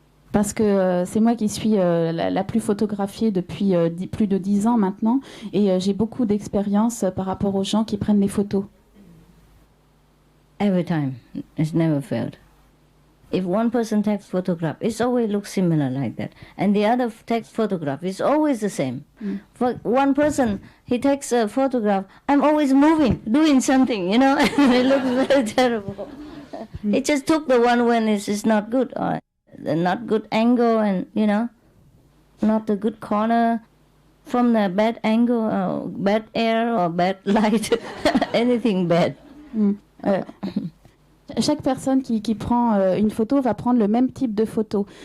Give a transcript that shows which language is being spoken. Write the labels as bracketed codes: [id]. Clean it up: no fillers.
[fr] Parce que c'est moi qui suis la plus photographiée depuis plus de 10 ans maintenant, et j'ai beaucoup d'expérience par rapport aux gens qui prennent les photos. [en] Every time, it's never failed. If one person takes photograph, it always looks similar like that. And the other takes photograph, it's always the same. For one person, he takes a photograph, I'm always moving, doing something, you know, it looks very terrible. He just took the one when it's not good, or the not good angle, and, you know, not the good corner, from the bad angle, or bad air, or bad light, anything bad. [fr] Chaque personne qui prend une photo va prendre le même type de photo.